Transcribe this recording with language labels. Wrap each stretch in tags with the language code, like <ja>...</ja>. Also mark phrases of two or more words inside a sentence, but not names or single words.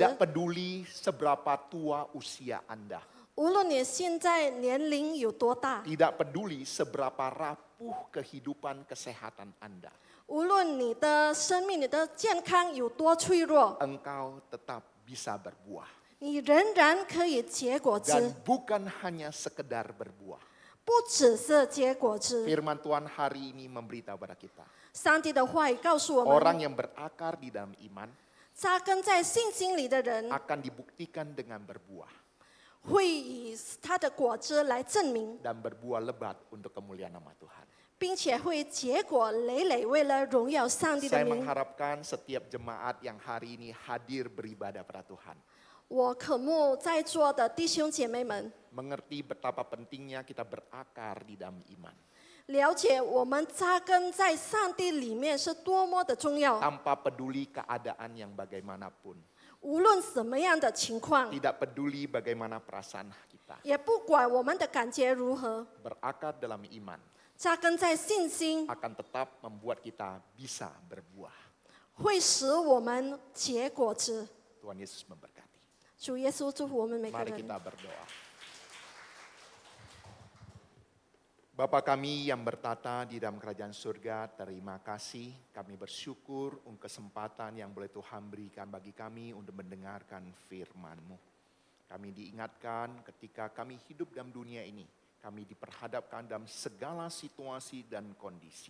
<id>Tidak peduli seberapa tua usia Anda.</id> <zh>无论你现在年龄有多大，</zh> <id>Tidak peduli seberapa rapuh kehidupan kesehatan Anda.</id> <zh>无论你的生命、你的健康有多脆弱，</zh> <id>Engkau tetap bisa berbuah.</id> <zh>你仍然可以结果</zh> <id>Dan</id> <zh>子，</zh> <id>bukan hanya sekedar berbuah.</id> <zh>不只是结果子。</zh> <id>Firman Tuhan hari ini memberitahu pada kita.</id> <zh>上帝的话语告诉我们，</zh> <id>Orang yang berakar di dalam iman</id> <zh>扎根在信心里的人，</zh> <id>akan dibuktikan dengan berbuah.</id> <zh>会以他的果子来证明，</zh> <id>Dan berbuah lebat untuk kemuliaan nama Tuhan.</id> <zh>并且会结果累累，为了荣耀上帝的</zh> <id>Saya</id> <zh>名。</zh> <id>mengharapkan setiap jemaat yang hari ini hadir beribadah pada Tuhan.</id> <zh>我渴慕在座的弟兄姐妹们</zh> <id>Mengerti betapa pentingnya kita berakar di dalam iman.</id> <zh>了解，我们扎根在上帝里面是多么的重要。</zh> <id>Tanpa peduli keadaan yang bagaimanapun.</id> <zh>无论什么样的情况，</zh> <id>Tidak peduli bagaimana perasaan kita.</id> <zh>也不管我们的感觉如何，</zh> <id>Berakar dalam iman</id> <zh>扎根在信心，</zh> <id>akan tetap membuat kita bisa berbuah.</id> <zh>会使我们结果子。</zh> <id>Tuhan Yesus memberkati.</id> <zh>主耶稣祝福我们每个</zh> <id>Mari</id> <zh>人。</zh> <id>kita berdoa. Bapa kami yang bertata di dalam kerajaan surga, terima kasih. Kami bersyukur untuk kesempatan yang boleh Tuhan berikan bagi kami untuk mendengarkan firman-Mu. Kami diingatkan ketika kami hidup dalam dunia ini, kami diperhadapkan dalam segala situasi dan kondisi.</id>